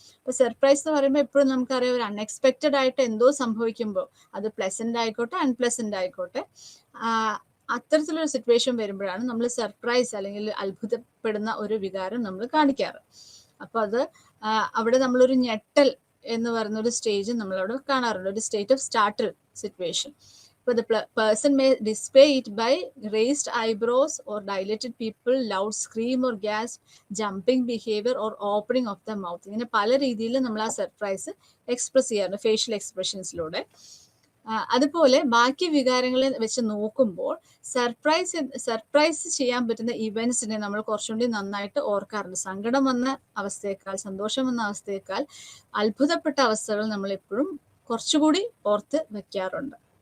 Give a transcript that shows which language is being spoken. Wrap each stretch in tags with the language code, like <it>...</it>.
<ml>അപ്പൊ സർപ്രൈസ് എന്ന് പറയുമ്പോൾ എപ്പോഴും നമുക്കറിയാം, ഒരു അൺഎക്സ്പെക്റ്റഡ് ആയിട്ട് എന്തോ സംഭവിക്കുമ്പോൾ, അത് പ്ലസന്റ് ആയിക്കോട്ടെ അൺപ്ലസന്റ് ആയിക്കോട്ടെ, അത്തരത്തിലൊരു സിറ്റുവേഷൻ വരുമ്പോഴാണ് നമ്മൾ സർപ്രൈസ് അല്ലെങ്കിൽ അത്ഭുതപ്പെടുന്ന ഒരു വികാരം നമ്മൾ കാണിക്കാറ്. അപ്പൊ അത് അവിടെ നമ്മളൊരു ഞെട്ടൽ എന്ന് പറയുന്ന ഒരു സ്റ്റേജ് നമ്മളവിടെ കാണാറുണ്ട്, ഒരു</ml> <en>State of സ്റ്റാർട്ടിൽ situation. But the person may display it by raised eyebrows or dilated pupil, loud scream or gasp, jumping behavior or opening of the mouth.</en> <ml>ഇങ്ങനെ പല രീതിയിൽ നമ്മൾ ആ സർപ്രൈസ് എക്സ്പ്രസ് ചെയ്യാറുണ്ട് ഫേഷ്യൽ എക്സ്പ്രഷൻസിലൂടെ. അതുപോലെ ബാക്കി വികാരങ്ങളെ വെച്ച് നോക്കുമ്പോൾ സർപ്രൈസ് ചെയ്യാൻ പറ്റുന്ന ഇവന്റ്സിനെ നമ്മൾ കുറച്ചുകൂടി നന്നായിട്ട് ഓർക്കാറുണ്ട്. സങ്കടം വന്ന അവസ്ഥയേക്കാൾ, സന്തോഷം വന്ന അവസ്ഥയേക്കാൾ അത്ഭുതപ്പെട്ട അവസ്ഥകൾ നമ്മൾ എപ്പോഴും കുറച്ചുകൂടി ഓർത്ത് വെക്കാറുണ്ട്.</ml>